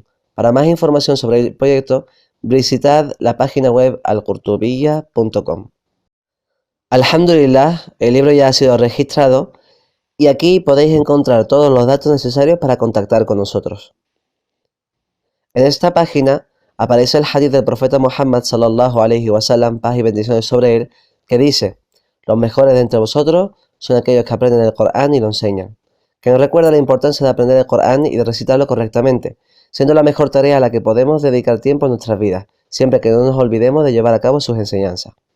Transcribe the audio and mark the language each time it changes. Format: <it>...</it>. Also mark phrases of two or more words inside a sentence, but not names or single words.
<es>Para más información sobre el proyecto, visitad la página web alqurtubiyya.com. Alhamdulillah, el libro ya ha sido registrado y aquí podéis encontrar todos los datos necesarios para contactar con nosotros. En esta página aparece el hadith del profeta Muhammad</es> <ar>صلى الله عليه وسلم,</ar> <es>paz y bendiciones sobre él, que dice: los mejores de entre vosotros son aquellos que aprenden el Corán y lo enseñan, que nos recuerda la importancia de aprender el Corán y de recitarlo correctamente, siendo la mejor tarea a la que podemos dedicar tiempo en nuestras vidas, siempre que no nos olvidemos de llevar a cabo sus enseñanzas.</es>